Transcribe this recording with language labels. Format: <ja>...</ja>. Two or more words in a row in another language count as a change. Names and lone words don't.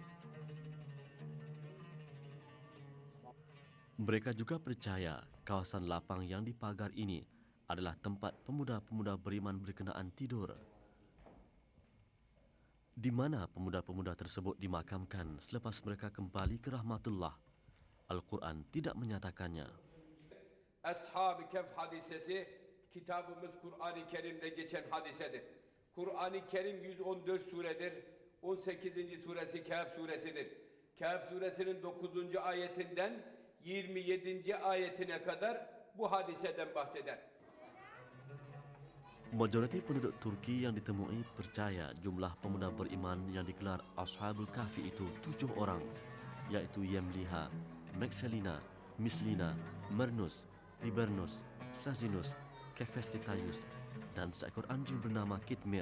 <ms>Mereka juga percaya kawasan lapang yang dipagar ini adalah tempat pemuda-pemuda beriman berkenaan tidur, di mana pemuda-pemuda tersebut dimakamkan selepas mereka kembali ke rahmatullah. Al-Quran tidak menyatakannya.</ms> <tr>Ashab-ı Kehf hadisesi kitabımız Kur'an-ı Kerim'de geçen hadisedir. Kur'an-ı Kerim 114 suredir. 18. suresi Kehf suresidir. Kehf suresinin 9. ayetinden 27. ayetine kadar bu hadiseden bahseder.</tr> <ms>Majoriti penduduk Turki yang ditemui percaya jumlah pemuda beriman yang digelar Ashabul Kahfi itu 7 orang, iaitu Yemliha, Mexelina, Mislina, Mernus, Libernus, Sazinus, Kefestitayus, dan seekor anjing bernama Kitmir.</ms>